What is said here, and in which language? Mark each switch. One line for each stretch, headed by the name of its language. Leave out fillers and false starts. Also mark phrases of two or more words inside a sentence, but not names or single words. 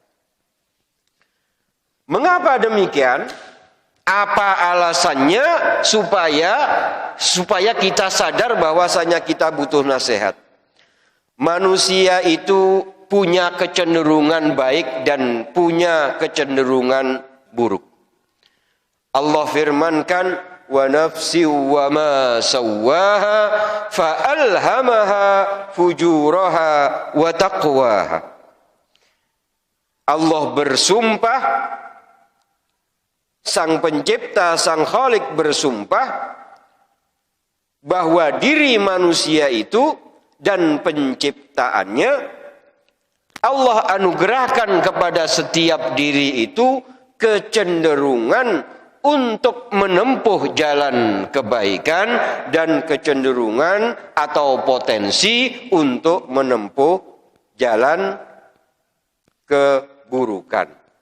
Indonesian: Mengapa demikian? Apa alasannya? Supaya kita sadar bahwasanya kita butuh nasihat. Manusia itu punya kecenderungan baik dan punya kecenderungan buruk. Allah firmankan,
Arabic: ونفس وما سواها فألهمها فجورها وتقواها.
Indonesian: Allah bersumpah, Sang Pencipta, Sang Khalik bersumpah bahwa diri manusia itu dan penciptaannya Allah anugerahkan kepada setiap diri itu kecenderungan untuk menempuh jalan kebaikan dan kecenderungan atau potensi untuk menempuh jalan keburukan.